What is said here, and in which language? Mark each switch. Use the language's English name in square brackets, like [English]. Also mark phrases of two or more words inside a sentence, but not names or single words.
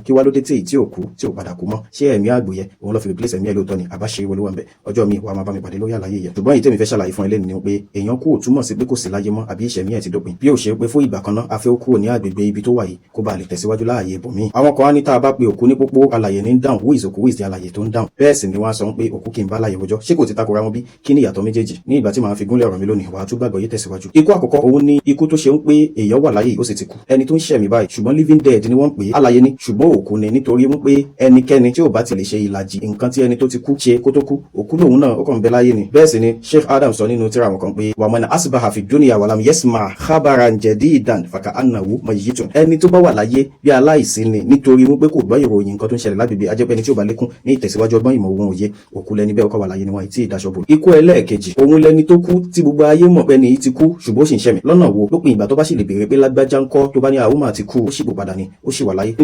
[Yoruba] Kí wá ló dé tí ò kú tí ò padà kú mọ́? Ṣé ẹ̀mí àgbòyẹ òun lọ fi replace ẹ̀mí ẹ lóòótọ́ ni? Àbá ṣe ìwọlé wà ń bẹ̀. Ọjọ́ mi wà máa bá mi pàdé lórí àlàyé yẹn. Ṣùgbọ́n èyí tèmi fẹ́ ṣàlàyé fún ẹ lẹ́nu ni pé èèyàn kú ò túmọ̀ sí pé kò sí láyé mọ́ àbí ìṣẹ̀mí ẹ̀ ti dópin. Bí ó ṣe pé fún ìgbà kan náà a fẹ́ ó kúrò ní agbègbè ibi tó wà yìí kó ba lè tẹ̀síwájú láàyè ibòmíì. Àwọn kan á ní tá a bá pe òkú ní pópó alàyè ní dáhùn, [English] who is [Yoruba] òkú, [English] who is the [Yoruba] alàyè tó ń dáhùn. Bẹ́ẹ̀ sì ni wọ́n á sọ pé òkú kì í bá alàyè wọjọ́. Ṣé kò ti takora wọn bí? Kí ni ìyàtọ̀ méjèèjì? Ní ìgbà tí màá fi gúnlẹ̀ ọ̀rọ̀ mi lónìí, wàá tún gbàgbọ́ yé tẹ̀síwájú. Ikú àkọ́kọ́ òun ni ikú tó ṣe ń pé èèyàn wà láyé ó sì ti kú. Ẹni tó ń ṣẹ̀mí báyìí ṣùgbọ́n [English] living dead [Yoruba] ni wọ́n ń pè é. Alàyè ni ṣùgbọ́n òkú ni nítorí wípé ẹnikẹ́ni tí ò bá ti lè ṣe ìlàjì nǹkan tí ẹni tó ti kú ṣe kó tó kú, òkú lòun náà ó kàn ń bẹ láyé ni. Bẹ́ẹ̀ sì ni Sheikh Adam sọ nínú tírà wọn kan pé [Arabic] ومن أصبح في الدنيا ولم يسمع خبرا جديدا فكأنه ميت. [Yoruba] Ẹni tó bá wà láyé bí aláìsí ni nítorí wípé kò gbọ́ ìròyìn nǹkan tó ń ṣẹlẹ̀ lágbègbè, ajẹ́pẹ́ni tí ò bá lékún ní ìtẹ̀síwájú ọgbọ́n ìmọ̀ òun òye, òkú lẹni bẹ́ẹ̀ ó kàn wà láyé ni wọ́n ti ìdáṣọ́bò. Ikú ẹlẹ́ẹ̀kejì òun lẹni tó kú tí gbogbo ayé mọ̀ pé ni ti kú ṣùgbọ́n ó sì ń ṣẹ̀mí. Lọ́nà wo? Lópin ìgbà tó bá sì lè béèrè pé lágbájá ńkọ́, tó bá ní àwọn máa ti kú ó sì pò padà ni ó sì wà láyé.